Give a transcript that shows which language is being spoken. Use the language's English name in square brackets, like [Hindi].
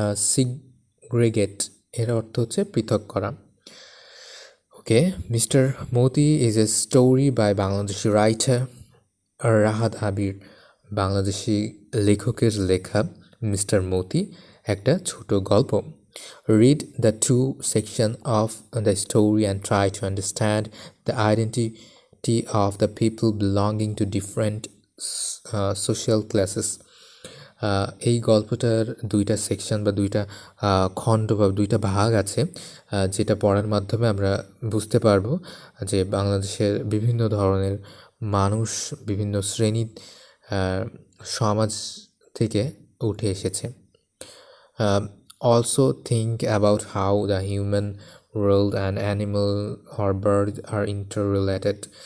[Bangla] সিগ্রেগেট এর অর্থ হচ্ছে পৃথক করা। [English] Okay, Mister Moti is a story by Bangladeshi writer Rahat Abir. [Bangla] বাংলাদেশি লেখকের লেখা মিস্টার মতি একটা ছোট গল্প। [English] Read the two sections of the story and try to understand the identity of the people belonging to different social classes. [Bangla] এই গল্পটার দুইটা সেকশন বা দুইটা খণ্ড বা দুইটা ভাগ আছে, যেটা পড়ার মাধ্যমে আমরা বুঝতে পারবো যে বাংলাদেশের বিভিন্ন ধরনের মানুষ বিভিন্ন শ্রেণীর সমাজ থেকে উঠে এসেছে। [English] Also think about how the human world and animal or bird are interrelated.